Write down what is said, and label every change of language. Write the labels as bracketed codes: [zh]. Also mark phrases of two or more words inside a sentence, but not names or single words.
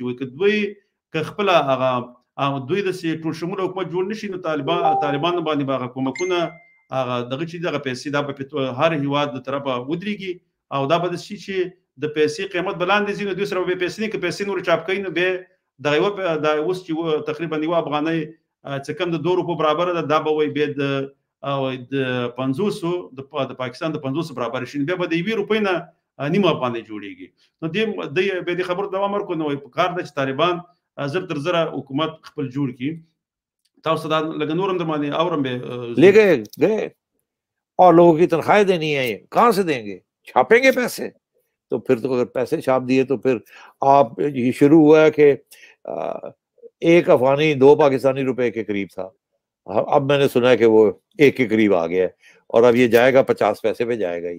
[ps] وایي که دوی که خپله هغه دوی داسې ټول شموله حکومت جوړ نه شي نو طالبانو باندې به هغه کومکونه هغه دغه چې دغه پیسې دا به هر هېواد د طرفه ودرېږي او دا به داسې شي چې د پیسې قیمت به لاندې ځي نو دوی سره به پیسې نه که پیسې نورې چاپ کوي نو بیا دغه یوه دا اوس چې تقریبا یوه افغانۍ چې کوم د 2 روپو برابره ده دا به وایي بیا د 50 د پاکستان د 50 برابر شي بیا به د 1 روپۍ نه نیمه افغانۍ جوړېږي. نو دې بیا د خبرو دوام ورکړو نو په کار ده چې طالبان زر تر زره حکومت خپل جوړ کړي. تاسو دا لږ نور هم در باندې اورم به [ur] لے گئے اور لوگوں کی تنخواہیں دینی ہے کہاں سے دیں گے چھاپیں گے پیسے تو پھر تو اگر پیسے چھاپ دیے تو پھر آپ یہ شروع ہوا ہے کہ 1 افغانی 2 پاکستانی روپے کے قریب تھا اب میں نے سنا ہے کہ وہ 1 کے قریب آ گیا ہے اور اب یہ جائے گا 50 پیسے پہ جائے گا یہ.